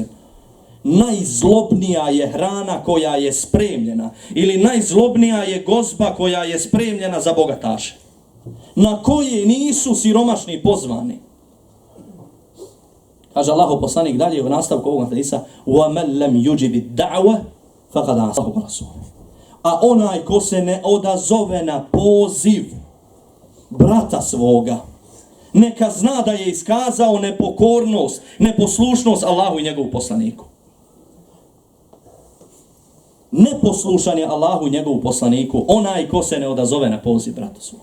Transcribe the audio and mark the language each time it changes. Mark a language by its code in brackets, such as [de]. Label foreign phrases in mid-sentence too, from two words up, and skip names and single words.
[bs] Najzlobnija je hrana koja je spremljena ili najzlobnija je gozba koja je spremljena za bogataše, na koje nisu siromašni pozvani. Kaže Allahu poslanik dalje u nastavku ovog hadisa: [ar] وَمَنْ لَمْ يُجِبِ الدَّعْوَ فَقَدْ عَصَى رَسُولَهُ. [bs] A onaj ko se ne odazove na poziv brata svoga, neka zna da je iskazao nepokornost, neposlušnost Allahu i njegovu poslaniku. Neposlušan je Allahu i njegovu poslaniku onaj ko se ne odazove na poziv brata svoga.